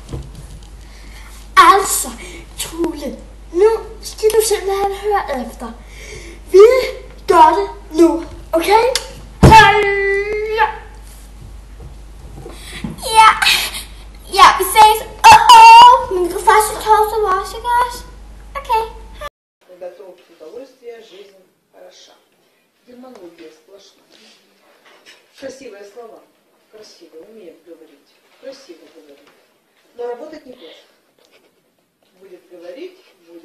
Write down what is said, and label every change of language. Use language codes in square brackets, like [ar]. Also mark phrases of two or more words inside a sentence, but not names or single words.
[da] Altså, Tule, nu skal du simpelthen høre efter. Vi gør det nu, okay? Hej! Ja, vi ses. Men vi kan faktisk torsdag også, ikke også? Okay. [ru] Готовки удовольствия, жизнь хороша. Демагогия сплошная. Красивые слова. Красиво, умеют говорить. Красиво говорить. Но работать неплохо. Будет говорить, будет